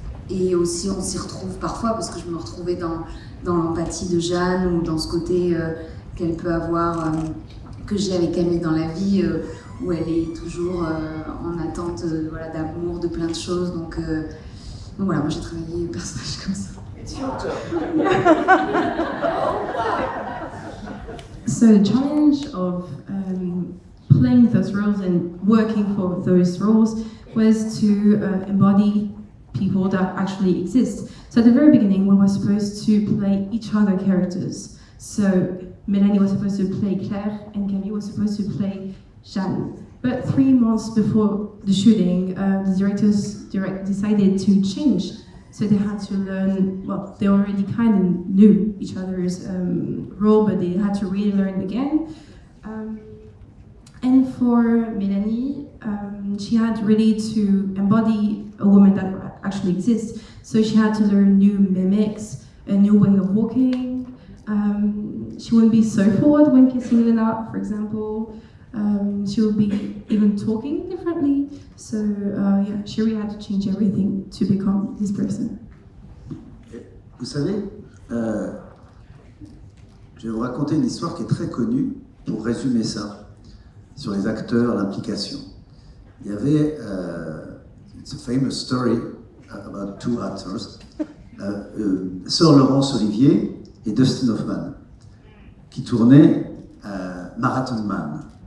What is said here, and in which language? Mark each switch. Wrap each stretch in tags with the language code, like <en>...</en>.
<fr>Et aussi, on s'y retrouve parfois, parce que je me retrouvais dans l'empathie de Jeanne ou dans ce côté qu'elle peut avoir, que j'ai avec Camille dans la vie, où elle est toujours en attente voilà, d'amour, de plein de choses. Donc voilà, moi j'ai travaillé un personnage comme ça.</fr> <en>So the challenge of playing those roles and working for those roles was to embody people that actually exist. So at the very beginning, we were supposed to play each other characters. So Mélanie was supposed to play Claire and Camille was supposed to play Jeanne. But 3 months before the shooting, the directors decided to change. So they had to learn, well, they already kind of knew each other's role, but they had to really learn again. And for Mélanie, she had really to embody a woman that actually exists. So she had to learn new mimics, a new way of walking. She wouldn't be so forward when kissing Lena, for example. She would be even talking differently. So yeah, she really had to change everything to become this person.</en> <fr>Vous savez, je vais vous raconter une histoire qui est très connue pour résumer ça, sur les acteurs, l'implication. Il y avait,</fr> <en>it's a famous story about 2 actors, Sir Laurence Olivier et Dustin Hoffman,</en> <fr>qui tournaient</fr> <en>Marathon Man.</en>